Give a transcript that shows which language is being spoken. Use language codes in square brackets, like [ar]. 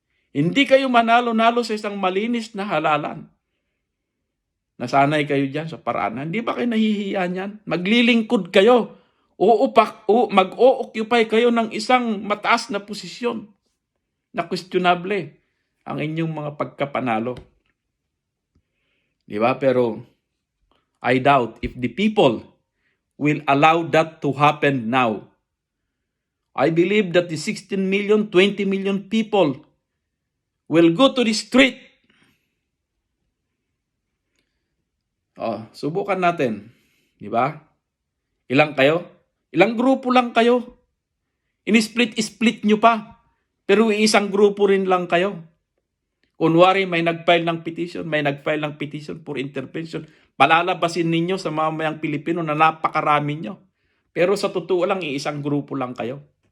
[tl] Hindi kayo manalo-nalo sa isang malinis na halalan. Nasanay kayo dyan sa paraan. Hindi ba kayo nahihiya niyan? Maglilingkod kayo. Mag-o-occupy kayo ng isang mataas na posisyon na questionable ang inyong mga pagkapanalo. Diba? [en] Pero I doubt if the people will allow that to happen now. I believe that the 16 million, 20 million people will go to the street. [tl] Subukan natin. Diba? Ilang kayo? Ilang grupo lang kayo? Ini-split nyo pa. Pero isang grupo rin lang kayo. Kunwari, may nag-file ng petition for intervention. Palalabasin ninyo sa mamayang Pilipino na napakarami nyo. Pero sa totoo lang, isang grupo lang kayo.